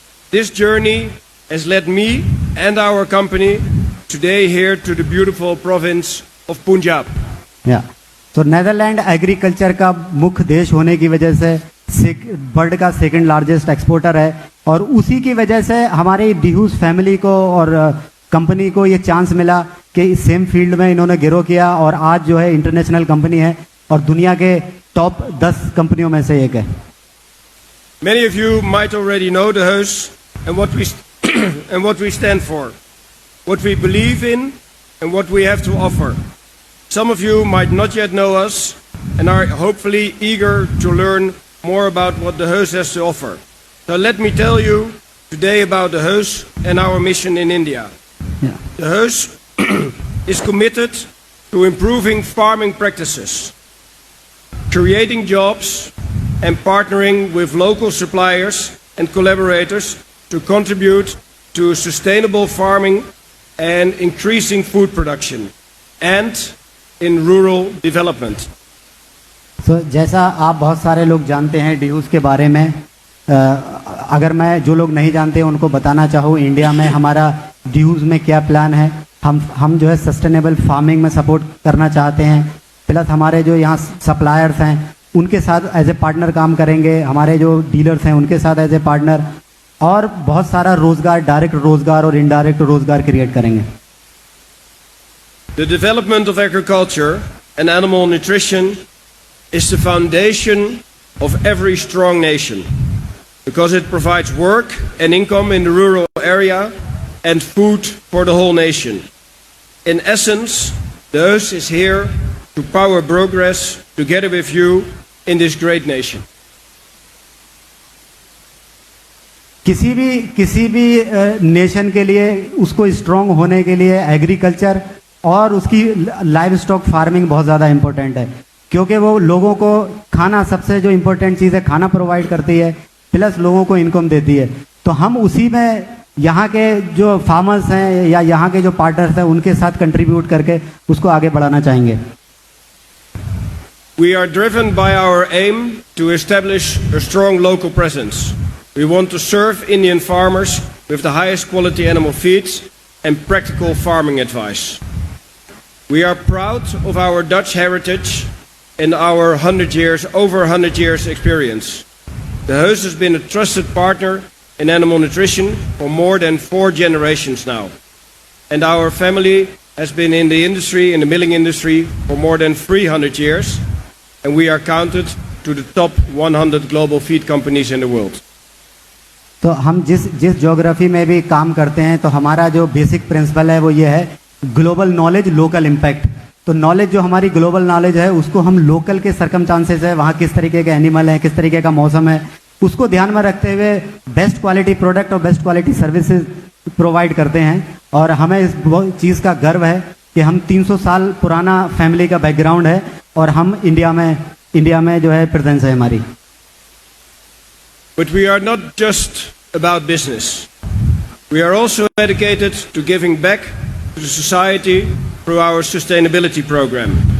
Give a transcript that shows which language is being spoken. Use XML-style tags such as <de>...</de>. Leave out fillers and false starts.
<en>This journey has led me and our company today here to the beautiful province of Punjab.</en> <hi>तो Netherland agriculture का मुख्य देश होने की वजह से वर्ल्ड का सेकंड लार्जेस्ट एक्सपोर्टर है, और उसी की वजह से हमारी डिहूस फैमिली को और कंपनी को ये चांस मिला कि इस सेम फील्ड में इन्होंने ग्रो किया, और आज जो है इंटरनेशनल कंपनी है और दुनिया के टॉप 10 कंपनियों में से एक है।</hi> <en>Many of you might already know the house and what we stand for, what we believe in and what we have to offer. Some of you might not yet know us and are hopefully eager to learn more about what the house has to offer. So let me tell you today about the house and our mission in India. The house is committed to improving farming practices, creating jobs and partnering with local suppliers and collaborators to contribute to sustainable farming and increasing food production and in rural development.</en> <hi>So, जैसा आप बहुत सारे लोग जानते हैं डिहूस के बारे में, अगर मैं जो लोग नहीं जानते उनको बताना चाहूँ, इंडिया में हमारा डिहूस में क्या प्लान है। हम जो है सस्टेनेबल फार्मिंग में सपोर्ट करना चाहते हैं, प्लस हमारे जो यहाँ सप्लायर्स हैं उनके साथ एज ए पार्टनर काम करेंगे, हमारे जो डीलर्स हैं उनके साथ एज ए पार्टनर, और बहुत सारा रोजगार, डायरेक्ट रोजगार और इनडायरेक्ट रोजगार क्रिएट करेंगे।</hi> <en>The development of agriculture and animal nutrition is the foundation of every strong nation because it provides work and income in the rural area and food for the whole nation. In essence, the house is here to power progress together with you in this great nation.</en> <hi>किसी भी nation के लिए उसको strong होने के लिए agriculture और उसकी लाइव स्टॉक फार्मिंग बहुत ज़्यादा इम्पोर्टेंट है, क्योंकि वो लोगों को खाना, सबसे जो इम्पोर्टेंट चीज़ है खाना प्रोवाइड करती है, प्लस लोगों को इनकम देती है। तो हम उसी में यहाँ के जो फार्मर्स हैं या यहाँ के जो पार्टनर्स हैं उनके साथ कंट्रीब्यूट करके उसको आगे बढ़ाना चाहेंगे।</hi> <en>We are driven by our aim to establish a strong local presence. We want to serve Indian farmers with the highest quality animal feeds and practical farming advice. We are proud of our Dutch heritage and our over 100 years experience. The house has been a trusted partner in animal nutrition for more than 4 generations now. And our family has been in the industry, in the milling industry, for more than 300 years. And we are counted to the top 100 global feed companies in the world.</en> <hi>तो हम जिस geography में भी काम करते हैं तो हमारा जो बेसिक प्रिंसिपल है वो ये है, ग्लोबल नॉलेज लोकल इम्पैक्ट। तो नॉलेज जो हमारी ग्लोबल नॉलेज है उसको हम लोकल के सर्कमस्टांसेस है, वहाँ किस तरीके के एनिमल है, किस तरीके का मौसम है, उसको ध्यान में रखते हुए बेस्ट क्वालिटी प्रोडक्ट और बेस्ट क्वालिटी सर्विसेज प्रोवाइड करते हैं। और हमें इस चीज़ का गर्व है कि हम 300 साल पुराना फैमिली का बैकग्राउंड है और हम इंडिया में जो है प्रेजेंस है हमारी।</hi> <en>But we are not just about business. We are also dedicated to giving back to the society through our sustainability program.</en>